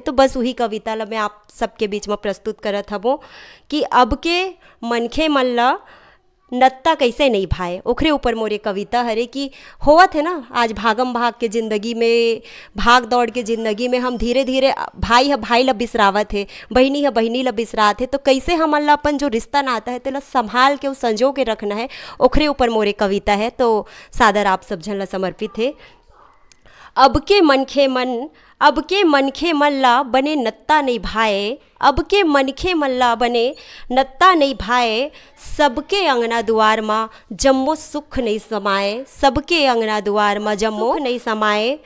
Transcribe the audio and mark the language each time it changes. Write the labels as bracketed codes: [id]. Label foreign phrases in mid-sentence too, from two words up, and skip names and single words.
[hne] तो बस वही कविता ला मैं आप सबके बीच में प्रस्तुत करत हबो कि अब के मनखे मन ला नत्ता कैसे नहीं भाए, ओखरे ऊपर मोरे कविता हरे कि होवत है ना आज भागम भाग के ज़िंदगी में, भाग दौड़ के ज़िंदगी में हम धीरे धीरे भाई है भाई ला बिसरावत है, बहनी है बहनी ला बिसरात है। तो कैसे हमन ला अपन जो रिश्ता नाता है तेला संभाल के संजो के रखना है, ओखरे ऊपर मोरे कविता है। तो सादर आप सब झन ला समर्पित है। अब के मनखे मन ला बने नत्ता नहीं भाए, अब के मनखे मन ला बने नत्ता नहीं भाए, सबके अंगना दुआर माँ जम्मो सुख नहीं समाए, सबके अंगना दुआर माँ जम्मो नहीं समाए।